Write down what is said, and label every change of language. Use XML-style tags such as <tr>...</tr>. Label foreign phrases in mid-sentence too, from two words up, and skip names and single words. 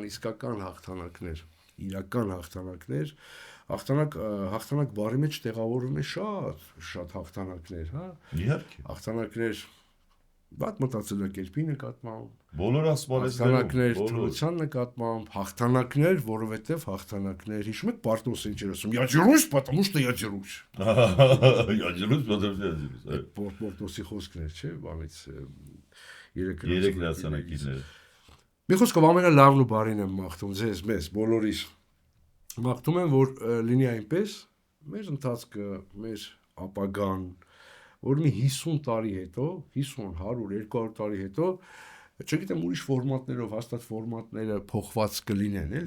<hy>իսկական հաղթանակներ, իրական հաղթանակներ, հաղթանակ բառի մեջ տեղավորվում է շատ հաղթանակներ, հա։ Իհարկե։ Հաղթանակներ բաց մտածելակերպի նկատմամբ, Բոլոր ասպարեզներում, հաղթանակներ թուլության նկատմամբ, հաղթանակներ, որովհետև հաղթանակներ, հիշում եք Պարտոսը ինչ էր ասում,</hy> <ru>я дерусь, потому что я дерусь։ Я дерусь, потому что я дерусь։</ru> <hy>Պարտոսի խոսքներ, չէ, բանից Երեք հրացանակիցները։ Մի խոսքով ամենալավն ու բարին եմ մաղթում ձեզ, մեզ, բոլորիս։ Մաղթում եմ, որ լինի այնպես, մեր ընթացքը, մեր ապագան, որ մի 50 տարի հետո, 50, 100, 200 տարի հետո չգիտեմ ուրիշ ֆորմատներով, հաստատ ֆորմատները փոխված կլինեն, էլի։</hy>